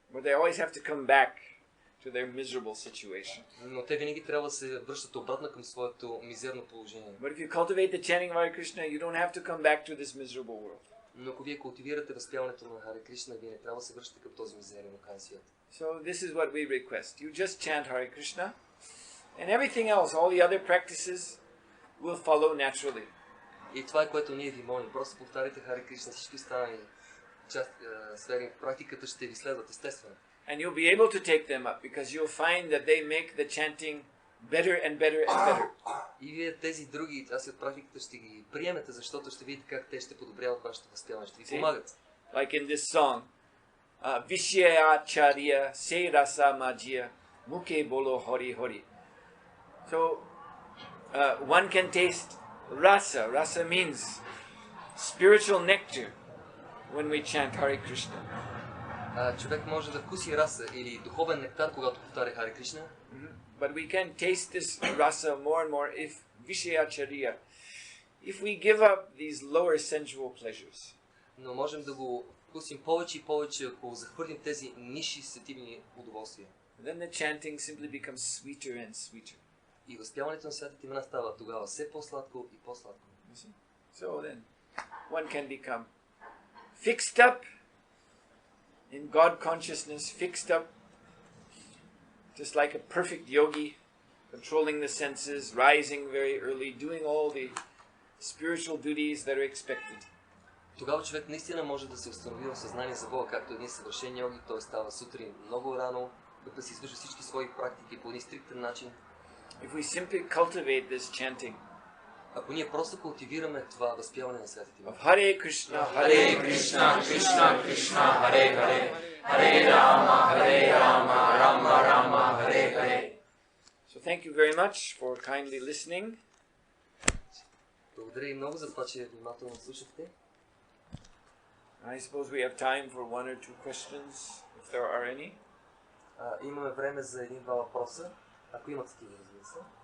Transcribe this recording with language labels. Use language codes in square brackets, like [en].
[en] But they always have to come back to their miserable situation. [bg] Но те винаги трябва да се връщат обратно към своето мизерно положение. [en] But if you cultivate the chanting of Hare Krishna, you don't have to come back to this miserable world. [bg] Но ако вие култивирате възпяването на Харе Кришна, вие не трябва да се връщате към този мизерен окаян свят. [en] So this is what we request. You just chant Hare Krishna, and everything else, all the other practices, will follow naturally. [bg] И това е което ние ви молим. Просто повтаряйте Харе Кришна, всички останали сфери в практиката ще ви следват естествено. [en] And you'll be able to take them up because you'll find that they make the chanting better and better and better. [bg] И вие тези други части от практиката ще ги приемете, защото ще видите как те ще подобряват вашето възпяване, ще ви помагат. [en] Like in this song, [bn] Vishyacharya se rasa majya mukhe bolo hori hori. [en] So one can taste rasa. Rasa means spiritual nectar when we chant Hare Krishna. [bg] Човек може да вкуси раса или духовен нектар, когато повтаря Харе Кришна. [en] But we can taste this rasa more and more if Vishyacharya, if we give up these lower sensual pleasures. [bg] Но можем да го вкусим повече и повече, ако захвърлим тези нисши сетивни удоволствия. [en] Then the chanting simply becomes sweeter and sweeter. [bg] И възпяването на святите имена става тогава все по-сладко и по-сладко. [en] So then one can become fixed up in God consciousness, fixed up just like a perfect yogi, controlling the senses, rising very early, doing all the spiritual duties that are expected. [bg] Тогава човек наистина може да се установи в съзнание за Бога, както един съвършен йоги. Той става сутрин много рано, да си извършва всички свои практики по един стриктен начин. [en] If we simply cultivate this chanting, [bg] ако ние просто култивираме това възпяване на святите имена. [sa] Hare Krishna, Hare Krishna, Krishna Krishna, Hare Hare, Hare Rama, Hare Rama, Rama Rama, Hare Hare. [en] So thank you very much for kindly listening. [bg] Благодаря и много за това, че внимателно слушахте. [en] I suppose we have time for one or two questions, if there are any. [bg] Имаме време за един-два въпроса, ако имат такива, разбира се.